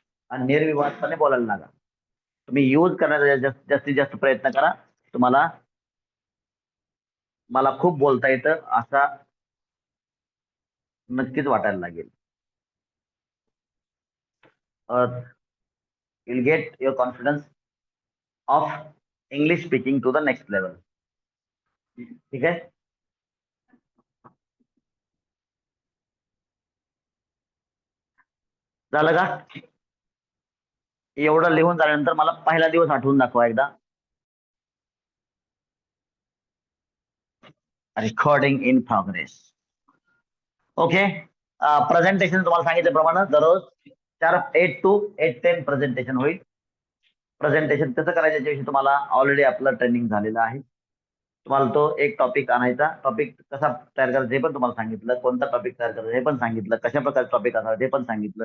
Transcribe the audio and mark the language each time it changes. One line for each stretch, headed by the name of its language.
Marathi: आणि निर्विवादपणे बोलायला लागा. तुम्ही यूज करण्याचा जास्तीत जास्त प्रयत्न करा. तुम्हाला मला खूप बोलता येतं असा नक्कीच वाटायला लागेल.
English: you'll get your confidence of English speaking to the next level.
Marathi: ठीक आहे. झालं का? एवढं लिहून झाल्यानंतर मला पहिला दिवस आठवून दाखवा एकदा.
English: Recording in progress. Okay.
Marathi: Presentation तुम्हाला सांगितल्याप्रमाणे दररोज 8 to 8:10 प्रेझेंटेशन होईल. प्रेझेंटेशन कसं करायचं याच्याविषयी तुम्हाला ऑलरेडी आपलं ट्रेनिंग झालेलं आहे. तुम्हाला तो एक टॉपिक आणायचा, टॉपिक कसा तयार करायचा हे पण तुम्हाला सांगितलं, कोणता टॉपिक तयार करायचा हे पण सांगितलं, कशा प्रकारचे टॉपिक असावे ते पण सांगितलं.